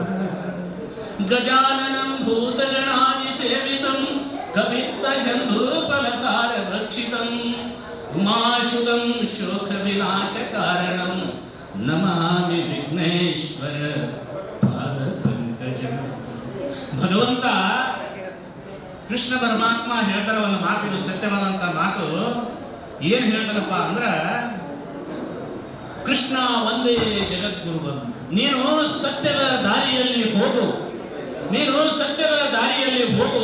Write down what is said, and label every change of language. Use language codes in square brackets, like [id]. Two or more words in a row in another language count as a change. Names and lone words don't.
[sa] गजाननं भूतगणादिसेवितं कपित्तजम्बूफलसारभक्षितं उमाशुतं शोकविनाशकारणं नमामि विघ्नेश्वर ಪಾದಪಂಕಜಂ. [kn] ಭಗವಂತ ಕೃಷ್ಣ ಪರಮಾತ್ಮ ಹೇಳ್ತಾರ ಒಂದು ಮಾತು, ಇದು ಸತ್ಯವಾದಂತ ಮಾತು. ಏನು ಹೇಳ್ತಾರಪ್ಪ ಅಂದ್ರೆ, ಕೃಷ್ಣ ಒಂದೇ ಜಗದ್ಗುರು, ನೀನು ಸತ್ಯದ ದಾರಿಯಲ್ಲಿ ಹೋಗು, ನೀನು ಸತ್ಯದ ದಾರಿಯಲ್ಲಿ ಹೋಗು.